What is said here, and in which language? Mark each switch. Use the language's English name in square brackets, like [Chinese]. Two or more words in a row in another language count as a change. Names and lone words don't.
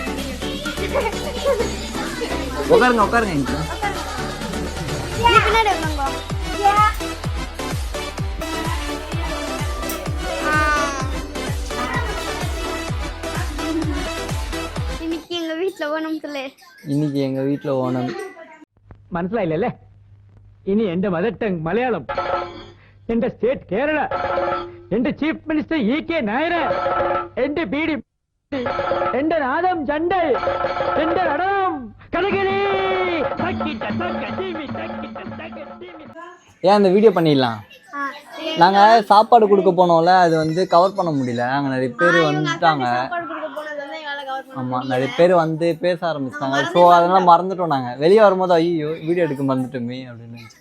[Tamil] உட்காருங்க பின்னாடி இருந்தாங்க. இன்னைக்கு எங்கள் வீட்டில் ஓணம் [Malayalam] മനസ്സിലായില്ലേ? ഇനി എന്റെ [English] mother tongue [Malayalam] മലയാളം, എന്റെ സ്റ്റേറ്റ് കേരള, എന്റെ [English] chief minister [Malayalam] EK നായർ, എന്റെ ബീഡി, എന്റെ നാദം ചണ്ടൽ, എന്റെ നടനം കഥകളി. [Tamil] ஏன் இந்த வீடியோ பண்ணிடலாம். நாங்கள் சாப்பாடு கொடுக்க போனோம்ல, அது வந்து கவர் பண்ண முடியல. நாங்கள் நிறைய பேர் வந்துட்டாங்க. ஆமாம், நிறைய பேர் வந்து பேச ஆரம்பிச்சிட்டாங்க. ஸோ அதெல்லாம் மறந்துட்டோம். நாங்கள் வெளியே வரும்போது ஐயோ வீடியோ எடுக்க மறந்துட்டோமே அப்படின்னு நினச்சிட்டோம்.